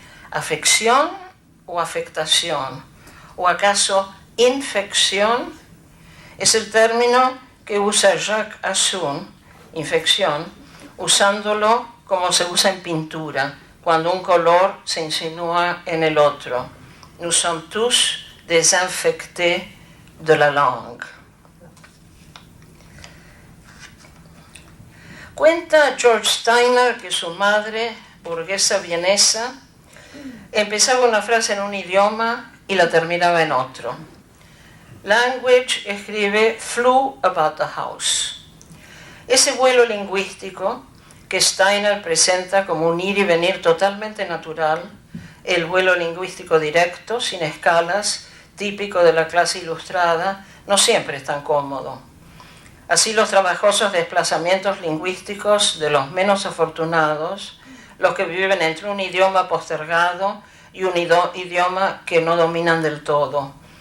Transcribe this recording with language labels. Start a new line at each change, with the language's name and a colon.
Spanish: ¿Afección o afectación? ¿O acaso infección? Es el término que usa Jacques Assun, infección, usándolo como se usa en pintura, cuando un color se insinúa en el otro.
French: Nous sommes tous désinfectés de la langue.
Spanish: Cuenta George Steiner que su madre, burguesa vienesa, empezaba una frase en un idioma y la terminaba en otro.
English: Language
Spanish: escribe
English: flew about the house.
Spanish: Ese vuelo lingüístico que Steiner presenta como un ir y venir totalmente natural, el vuelo lingüístico directo, sin escalas, típico de la clase ilustrada, no siempre es tan cómodo. Así los trabajosos desplazamientos lingüísticos de los menos afortunados, los que viven entre un idioma postergado y un idioma que no dominan del todo.